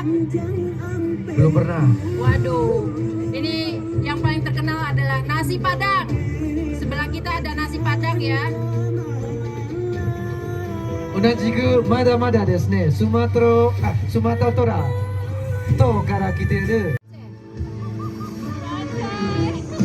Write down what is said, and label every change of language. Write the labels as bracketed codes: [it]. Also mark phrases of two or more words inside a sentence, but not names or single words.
[id] Belum pernah. Waduh, ini yang paling terkenal adalah nasi Padang. Sebelah kita ada nasi Padang ya. [ja] 同じくまだまだですね、スマトラ島から来ている